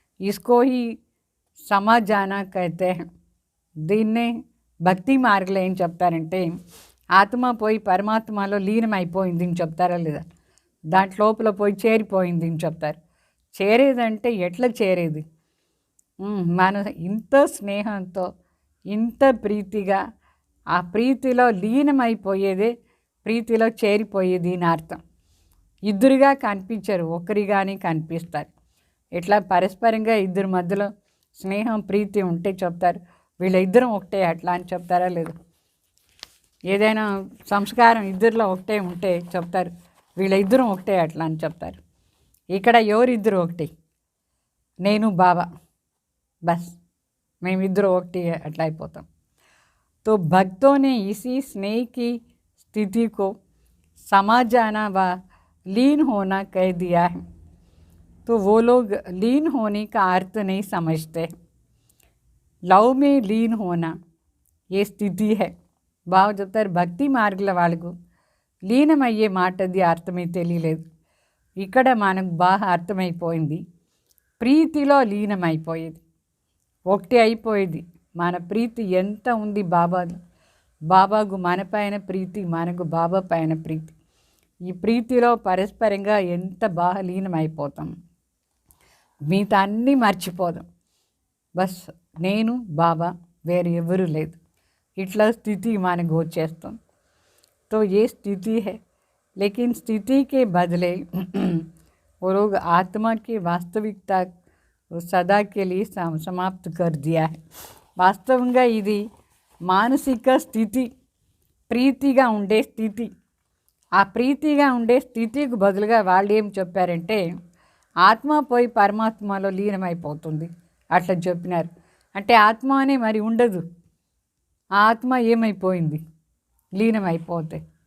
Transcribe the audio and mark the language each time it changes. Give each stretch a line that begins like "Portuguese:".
Hindi: इसको ही సమాజాన कहते हैं.
Telugu: దీన్నే భక్తి మార్గంలో ఏం చెప్తారంటే ఆత్మ పోయి పరమాత్మలో లీనమైపోయింది అని చెప్తారా లేదా, దాంట్ లోపల పోయి చేరిపోయింది అని చెప్తారు. చేరేదంటే ఎట్లా చేరేది, మన ఇంత స్నేహంతో ఇంత ప్రీతిగా ఆ ప్రీతిలో లీనమైపోయేదే ప్రీతిలో చేరిపోయేది అని అర్థం. ఇద్దరుగా కనిపించరు, ఒకరిగానే కనిపిస్తారు. ఇట్లా పరస్పరంగా ఇద్దరి మధ్యలో స్నేహం ప్రీతి ఉంటే చెప్తారు వీళ్ళిద్దరం ఒకటే అట్లా అని చెప్తారా లేదు. ఏదైనా సంస్కారం ఇద్దరిలో ఒకటే ఉంటే చెప్తారు వీళ్ళిద్దరం ఒకటే అట్లా అని చెప్తారు. ఇక్కడ ఎవరిద్దరు ఒకటి, నేను బాబా, బస్ మేమిద్దరు ఒకటి అట్లా అయిపోతాం.
Hindi: तो भक्तों ने इसी स्नेह की स्थिति को समाजाना व लीन होना कह दिया है. तो वो लोग लीन होने का अर्थ नहीं समझते. लव में लीन होना ये स्थिति है.
Telugu: బాగా చెప్తారు భక్తి మార్గల వాళ్ళకు లీనమయ్యే మాటది అర్థమే తెలియలేదు. ఇక్కడ మనకు బాగా అర్థమైపోయింది, ప్రీతిలో లీనమైపోయేది, ఒకటి అయిపోయేది. మన ప్రీతి ఎంత ఉంది బాబాకు మన పైన ప్రీతి, మనకు బాబా పైన ప్రీతి. ఈ ప్రీతిలో పరస్పరంగా ఎంత బాగా లీనమైపోతాం, మిగతా అన్నీ మర్చిపోదాం. బస్ నేను బాబా వేరే ఎవరు లేదు, ఇట్లా స్థితి మనకు వచ్చేస్తాం.
Hindi: तो ये स्थिति है, लेकिन स्थिति के बदले वो लोग आत्मा की वास्तविकता सदा के लिए समाप्त कर दिया है.
Telugu: వాస్తవంగా ఇది మానసిక స్థితి, ప్రీతిగా ఉండే స్థితి. ఆ ప్రీతిగా ఉండే స్థితికి బదులుగా వాళ్ళు ఏం చెప్పారంటే ఆత్మ పోయి పరమాత్మలో లీనమైపోతుంది అట్లా చెప్పినారు. అంటే ఆత్మ అనే మరి ఉండదు, ఆ ఆత్మ ఏమైపోయింది, లీనమైపోతే.